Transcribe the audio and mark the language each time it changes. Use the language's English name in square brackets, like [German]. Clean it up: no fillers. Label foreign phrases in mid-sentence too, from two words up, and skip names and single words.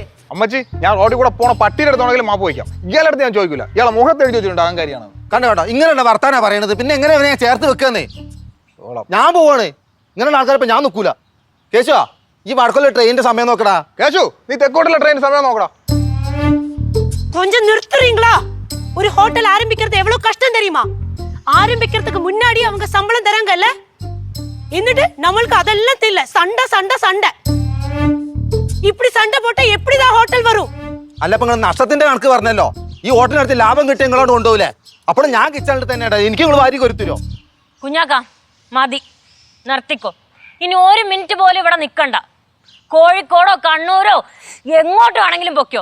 [Malayalam] അമ്മച്ചി, ഞാൻ റോഡിൽ കൂടെ പോണ പട്ടിയുടെ അടുത്താണെങ്കിലും മാപ്പ് വയ്ക്കാം. ഇയാളുടെ അടുത്ത് ഞാൻ ചോദിക്കൂല. ഇയാളെ മുഖത്ത് എഴുതി വെച്ചിട്ടുണ്ട് അഹങ്കാരിയാണ്. കണ്ടോ കേട്ടോ, ഇങ്ങനെയുള്ള വർത്താനാ പറയണത്. പിന്നെ എങ്ങനെ ഞാൻ ചേർത്ത് വെക്കുന്നേ? ഞാൻ പോവാണ്. ഇങ്ങനെയുള്ള ആൾക്കാരിപ്പോ ഞാൻ നിൽക്കൂല. കേശുവാ, ഈ വടക്കുള്ള ട്രെയിനിന്റെ സമയം നോക്കടാ. കേശു, നീ തെക്കോട്ടുള്ള ട്രെയിൻ സമയം നോക്കടാ. [Tamil] கொஞ்சம் நிறுத்துறீங்களா? ஒரு ஹோட்டல் ஆரம்பிக்கிறது எவ்வளவு கஷ்டம் தெரியுமா? ஆரம்பிக்கிறதுக்கு முன்னாடி அவங்க சம்பளம் தராங்கல்ல, [Malayalam] എന്നിട്ട് നമ്മൾക്ക് അതെല്ലാം തില്ല. [Tamil] சண்டை சண்டை சண்டை இப்படி சண்டை போட்டா எப்படிதான் ஹோட்டல் வரும்? [Malayalam] അല്ല, ഇപ്പൊ നിങ്ങൾ നഷ്ടത്തിന്റെ കണക്ക് പറഞ്ഞല്ലോ. ഈ ഹോട്ടലിനടുത്ത് ലാഭം കിട്ടിയ നിങ്ങളോട് കൊണ്ടുപോകില്ലേ? അപ്പോൾ ഞാൻ കിച്ചണിൽ തന്നെയാണ്. എനിക്ക് നിങ്ങൾ വാരി കൊരുത്തരോ? കുഞ്ഞാക്ക മതി, നിർത്തിക്കോ. ഇനി 1 മിനിറ്റ് പോലും ഇവിടെ നിൽക്കണ്ട. കോഴിക്കോടോ കണ്ണൂരോ എങ്ങോട്ട് വേണമെങ്കിലും പൊക്കോ.